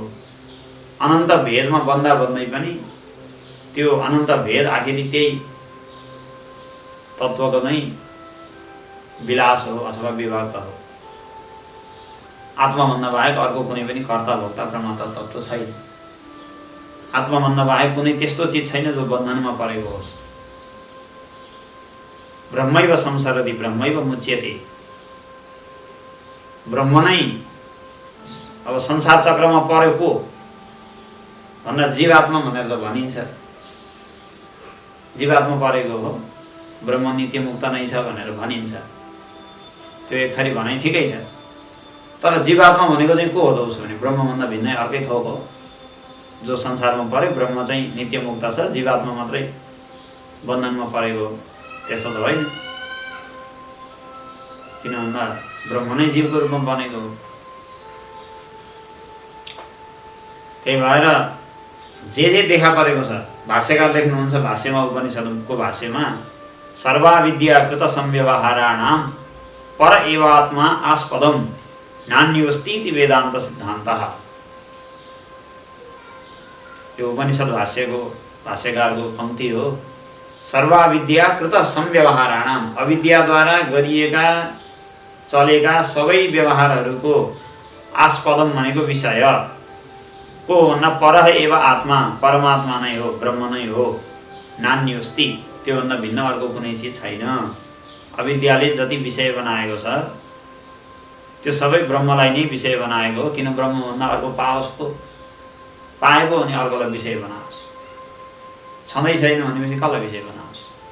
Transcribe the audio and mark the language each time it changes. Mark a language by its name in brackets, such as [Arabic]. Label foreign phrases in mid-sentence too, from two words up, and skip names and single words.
[Nepali] अनन्त भेदमा बन्दा बन्दै पनि त्यो अनन्त भेद आखिरी त्यही तत्त्वको नै विलास हो अथवा विभाग हो। आत्माभन्दा बाहेक अर्को कुनै पनि कर्ता भोक्ता प्रमाता तत्त्व छैन। आत्माभन्दा बाहेक कुनै त्यस्तो चिज छैन जो बन्धनमा परेको होस्। [Sanskrit] ब्रह्मैव संसरति ब्रह्मैव मुच्यते। [Nepali] ब्रह्म नै अब संसार चक्रमा परेको भन्दा जीवात्मा भनेर त भनिन्छ। जीवात्मा परेको हो, ब्रह्म नित्य मुक्त नै छ भनेर भनिन्छ। त्यो एक थरी भनाइ ठिकै छ। तर जीवात्मा भनेको चाहिँ को हो त उसो भने? ब्रह्मभन्दा भिन्नै अर्कै थोक हो। जो संसारमा पर्यो ब्रह्म चाहिँ नित्य मुक्त छ, जीवात्मा मात्रै बन्धनमा परेको त्यसो त होइन। किन भन्दा ब्रह्म नै जीवको रूपमा बनेको हो। त्यही भएर जे देखा परेको छ, भाष्यकार लेख्नुहुन्छ भाष्यमा, उपनिषदको भाष्यमा, [Sanskrit] सर्वाविद्या कृत संव्यवहाराणाम पर एवात्मा आस्पदम नान्योस्तीति वेदान्त सिद्धान्तः। [Nepali] यो उपनिषद भाष्यको भाष्यकारको पंक्ति हो। [Sanskrit] सर्वाविद्या कृत संव्यवहाराणाम, [Nepali] अविद्याद्वारा गरिएका चलेका सबै व्यवहारहरूको आस्पदम भनेको विषय को भन्दा [Sanskrit] परः एव आत्मा, [Nepali] परमात्मा नै हो, ब्रह्म नै हो। नान्योस्ति, त्योभन्दा भिन्न अर्को कुनै चिज छैन। अविद्याले जति विषय बनाएको छ त्यो सबै ब्रह्मलाई नै विषय बनाएको हो। किन ब्रह्मभन्दा अर्को पाओस् पो, पाएको भने अर्कोलाई विषय बनाओस्। छँदै छैन भनेपछि कसलाई विषय बनाओस्?